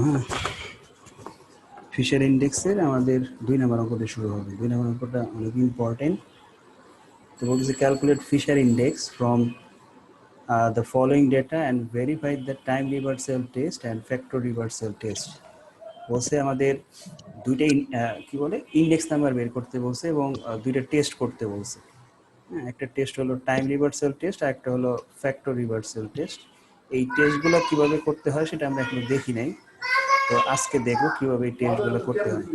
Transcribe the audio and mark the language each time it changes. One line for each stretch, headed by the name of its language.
Bangla: হ্যাঁ, ফিশার ইন্ডেক্সের আমাদের 2 নম্বর অঙ্কটা শুরু হবে। 2 নম্বর অঙ্কটা অনেক ইম্পর্টেন্ট। তো বলতেছে
English: Calculate Fisher index from the following data and verify the time reversal test and factor reversal test।
Bangla: বলছে আমাদের দুইটাই কি বলে ইন্ডেক্স নাম্বার বের করতে বলছে এবং দুইটা টেস্ট করতে বলছে। হ্যাঁ, একটা টেস্ট হলো টাইম রিভার্সাল টেস্ট আর একটা হলো ফ্যাক্টর রিভার্সাল টেস্ট। এই টেস্টগুলো কিভাবে করতে হয় সেটা আমরা এখনো দেখি নাই। তো আজকে দেখবো কিভাবে এই টেস্টগুলো করতে হয়।